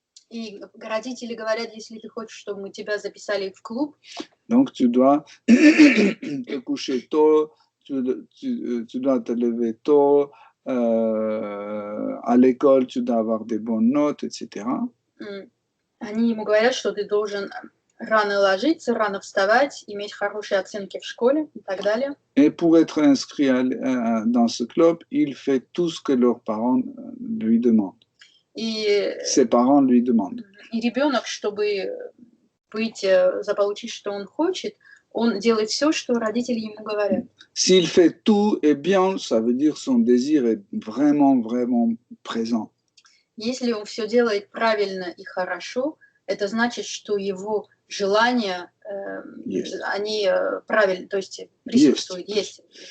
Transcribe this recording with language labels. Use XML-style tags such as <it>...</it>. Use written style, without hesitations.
<ru>И родители говорят, если ты хочешь, чтобы мы тебя записали в клуб.</ru> <fr>Donc tu dois te coucher tôt, tu dois te lever tôt, à l'école tu dois avoir des bonnes notes, etc.</fr> <ru>Они ему говорят, что ты должен рано ложиться, рано вставать, иметь хорошие оценки в школе и так далее.</ru> <fr>Et pour être inscrit dans ce club, il fait tout ce que leurs parents lui demandent. Ses parents lui demandent.</fr> <ru>И ребенок, чтобы заполучить, что он хочет, он делает все, что родители ему говорят.</ru> <fr>S'il fait tout et bien, ça veut dire son désir est vraiment, vraiment présent.</fr> <ru>Если он все делает правильно и хорошо, это значит, что его желания, они правильно, то есть присутствуют, есть.</ru>